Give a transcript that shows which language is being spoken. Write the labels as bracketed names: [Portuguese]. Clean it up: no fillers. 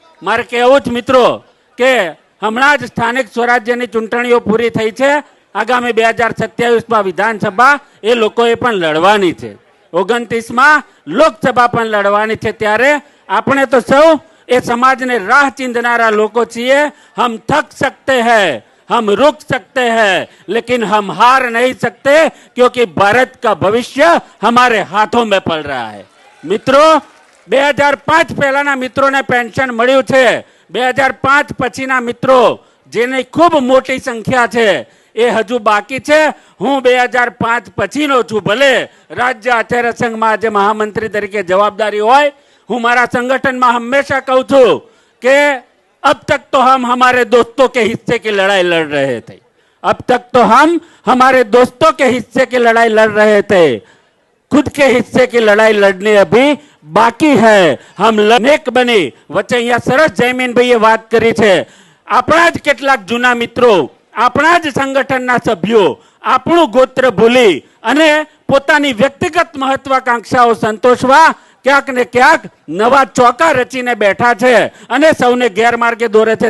[Gujarati] મારે કહેવું જ મિત્રો કે હમણાં જ સ્થાનિક સ્વરાજ્યની ચૂંટણીઓ પૂરી થઈ છે. આગામી 2027માં વિધાનસભા એ લોકોએ પણ લડવાની છે. 29માં લોકસભા પણ લડવાની છે. ત્યારે આપણે તો સૌ એ સમાજને રાહ ચીંધનારા લોકો છીએ. [Hindi] હમ થક સકતે હૈ, हम रुक सकते हैं, लेकिन हम हार नहीं सकते क्योंकि भारत का भविष्य हमारे हाथों में पड़ रहा है. [Gujarati] मित्रों, 2005 પહેલાના મિત્રોને પેન્શન મળ્યું છે. 2005 પછીના મિત્રો જેની ખૂબ મોટી સંખ્યા છે એ હજુ બાકી છે. હું 2005 પછીનો છું. ભલે રાજ્ય આચાર્ય સંઘમાં આજે મહામંત્રી તરીકે જવાબદારી હોય, હું મારા સંગઠનમાં હંમેશા કહું છું કે [Hindi] अब तक तो हम हमारे दोस्तों के हिस्से की लड़ाई लड़ रहे थे. अब तक तो हम हमारे दोस्तों के हिस्से की लड़ाई लड़ रहे थे. खुद के हिस्से की लड़ाई लड़नी अभी बाकी है. हम नेक बनी. [Gujarati] વચ્ચે અહીંયા સરસ જયમીનભાઈએ વાત કરી છે. આપણા જ કેટલાક જૂના મિત્રો, આપણા જ સંગઠનના સભ્યો આપણું ગોત્ર ભૂલી અને પોતાની વ્યક્તિગત મહત્વાકાંક્ષાઓ સંતોષવા ક્યાંક ને ક્યાંક નવા ચોકા રચીને બેઠા છે અને સૌને ગેરમાર્ગે દોરે છે.